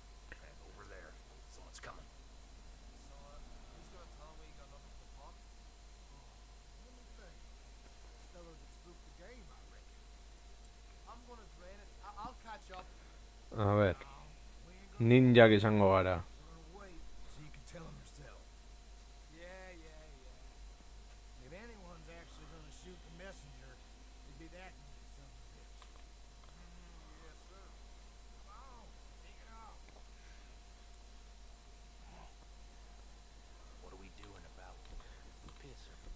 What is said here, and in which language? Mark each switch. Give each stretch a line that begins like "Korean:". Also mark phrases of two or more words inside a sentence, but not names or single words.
English: Over there. Someone's coming. Who's gonna tell me you got nothing for pot? Let me think. Fella that spooked the game, I reckon. I'm gonna drain it. I'll catch up.
Basque: A ber,
English: We ain't gonna
Basque: ninjak izango gara.
English: wait so you can tell him yourself. Yeah. If anyone's actually gonna shoot the messenger, it'd be that son of a bitch. Yes, sir. Come on, take it off. What are we doing about the pisser?